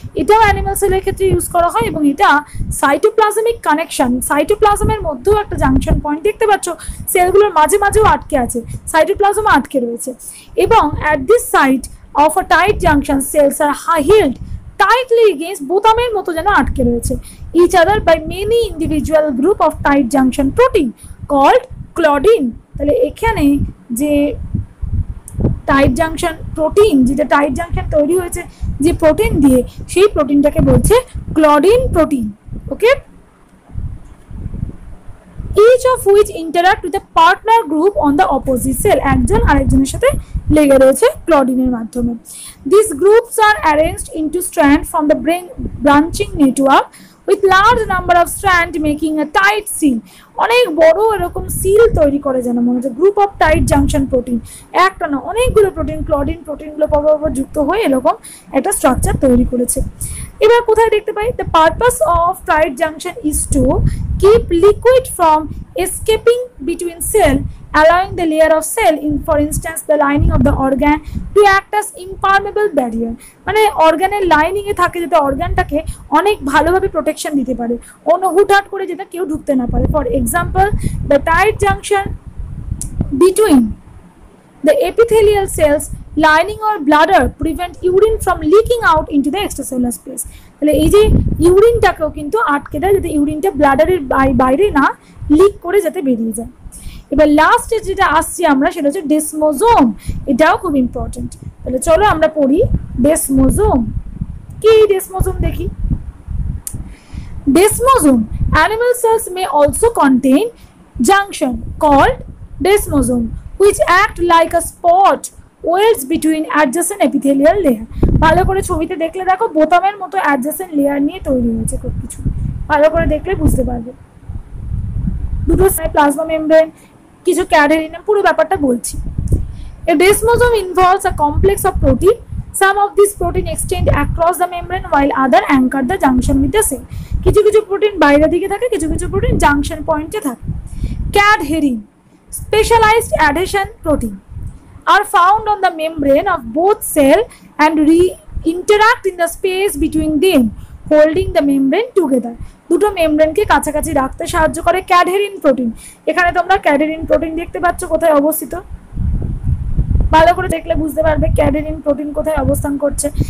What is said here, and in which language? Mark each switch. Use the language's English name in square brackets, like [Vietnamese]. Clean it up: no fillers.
[Bangla] এটাও অ্যানিমাল সেলের ক্ষেত্রে ইউজ করা হয়, এবং এটা সাইটোপ্লাজমিক কানেকশন, সাইটোপ্লাজমের মধ্যেও একটা জাংশন পয়েন্ট দেখতে পাচ্ছ, সেলগুলোর মাঝে মাঝেও আটকে আছে, সাইটোপ্লাজম আটকে রয়েছে, এবং [English] at this site of a tight junction cells are held tightly against [Bangla] বোতামের মতো যেন আটকে রয়েছে [English] each other by many individual group of tight junction protein called claudin। [Bangla] তাহলে এখানে যে টাইট জাংশন প্রোটিন, যেটা টাইট জাংশন তৈরি হয়েছে যে প্রোটিন দিয়ে, সেই প্রোটিনটাকে বলছে ক্লডিন protein. [English] okay, each of which interact with a partner group on the opposite cell, [Bangla] একজন আরেকজনের সাথে লেগে রয়েছে ক্লডিনের মাধ্যমে। [English] These groups are arranged into strands from the branching network with large number of strands making a tight seal। [Bangla] অনেক বড় এরকম seal তৈরি করে যেন মনে হচ্ছে group of tight junction protein, একটা না অনেকগুলো প্রোটিন, ক্লডিন প্রোটিনগুলো পরপর যুক্ত হয়ে এরকম একটা স্ট্রাকচার তৈরি করেছে। এবার কোথায় দেখতে পাই, [English] The purpose of tight junction is to keep liquid from escaping between cell, allowing the layer of cell, in for instance the lining of the organ, to act as impermeable barrier। [Bangla] মানে অর্গানের lining এ থাকে যেটা অর্গানটাকে অনেক ভালোভাবে protection দিতে পারে, অন্য হুটহাট করে যেটা কেউ ঢুকতে না পারে। [English] For example, the tight junction between the epithelial cells lining or bladder prevent urine from leaking out into the extracellular space। [Bangla] তাহলে এই যে ইউরিনটাকেও কিন্তু আটকে দেয় যাতে ইউরিনটা ব্লাডারের বাইরে না লিক করে যাতে বেরিয়ে যায়। এবার লাস্ট যেটা আসছি আমরা সেটা হচ্ছে ডেসমোজোম, এটাও খুব ইম্পর্টেন্ট। তাহলে চলো আমরা পড়ি ডেসমোজোম কি। ডেসমোজোম দেখি। [English] Desmosome, animal cells may also contain junction called desmosome which act like a spot welds between adjacent epithelial layer। [Bangla] ভালো করে ছবিতে দেখলে দেখো বোতামের মতো অ্যাডজেসেন্ট লেয়ার নিয়ে তৈরি হয়েছে খুব কিছু, ভালো করে দেখলে বুঝতে পারবে। দুটো প্লাজমা মেমব্রেন, কিছু ক্যাডেরিন, পুরো ব্যাপারটা বলছি। [English] A desmosome involves a complex of protein. Some of these protein extend across the membrane while other anchor the junction with the cell। [Bangla] কিছু কিছু প্রোটিন বাইরের দিকে থাকে, কিছু কিছু প্রোটিন জাংশন পয়েন্টে থাকে। [English] Cadherin, specialized adhesion protein, are found on the membrane of both cell and interact in the space between them, holding the membrane together। [Bangla] দুটো মেমব্রেনকে কাছাকাছি রাখতে সাহায্য করে ক্যাডহেরিন প্রোটিন। এখানে তোমরা ক্যাডহেরিন প্রোটিন দেখতে পাচ্ছ কোথায় অবস্থিত, ভালো করে দেখলে বুঝতে পারবে ক্যাডহেরিন প্রোটিন কোথায় অবস্থান করছে।